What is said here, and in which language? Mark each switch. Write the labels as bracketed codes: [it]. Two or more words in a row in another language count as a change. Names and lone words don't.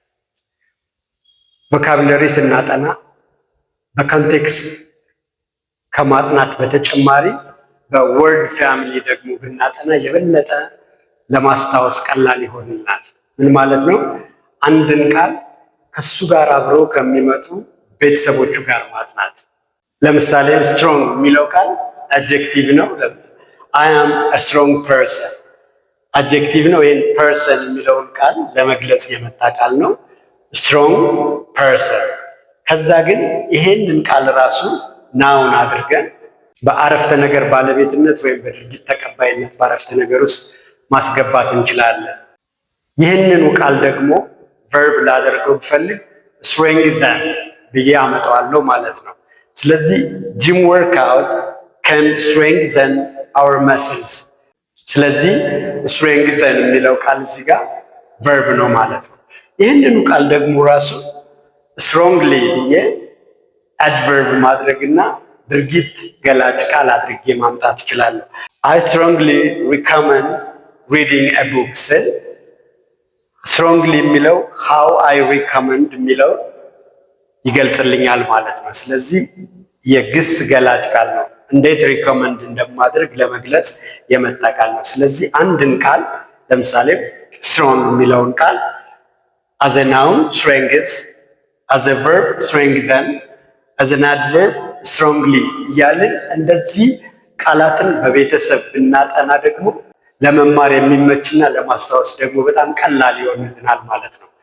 [am] ቮካቡለሪ ስናጠና በኮንቴክስት ከማጥናት በተጨማሪ [en] word family [am] ደግሞ ብናጠና የበለጠ ለማስታወስ ቀላል ይሆንናል። ምን ማለት ነው? አንድን ቃል ከሱ ጋር አብሮ ከሚመጡ ቤተሰቦቹ ጋር ማጥናት። ለምሳሌ ስትሮንግ የሚለው ቃል አድጀክቲቭ ነው። [en] I am a strong person [am] አድጀክቲቭ ነው። ይህን ፐርሰን የሚለውን ቃል ለመግለጽ የመጣ ቃል ነው፣ [en] strong person። [am] ከዛ ግን ይሄንን ቃል ራሱ ናውን አድርገን በአረፍተ ነገር ባለቤትነት ወይም በድርጊት ተቀባይነት በአረፍተ ነገር ውስጥ ማስገባት እንችላለን። ይህንኑ ቃል ደግሞ ቨርብ ላደርገው ብፈልግ strengthen ብዬ አመጣዋለሁ ማለት ነው። ስለዚህ [en] gym workout can strengthen our [am] muscles። ስለዚህ strengthen የሚለው ቃል እዚህ ጋር ቨርብ ነው ማለት ነው። ይህንኑ ቃል ደግሞ ራሱ strongly ብዬ አድቨርብ ማድረግና ድርጊት ገላጭ ቃል አድርጌ ማምጣት እችላለሁ። [en] I strongly recommend reading a book [am] ስል strongly የሚለው [en] how I recommend [am] የሚለው ይገልጽልኛል ማለት ነው። ስለዚህ የግስ ገላጭ ቃል ነው። እንዴት ሪኮመንድ እንደማድረግ ለመግለጽ የመጣ ቃል ነው። ስለዚህ አንድን ቃል ለምሳሌ strong የሚለውን ቃል [en] as a noun strength፣ as a verb strengthen፣ as an adverb strongly [am] እያልን እንደዚህ ቃላትን በቤተሰብ ብናጠና ደግሞ ለመማር የሚመችና ለማስታወስ ደግሞ በጣም ቀላል ይሆንልናል ማለት ነው።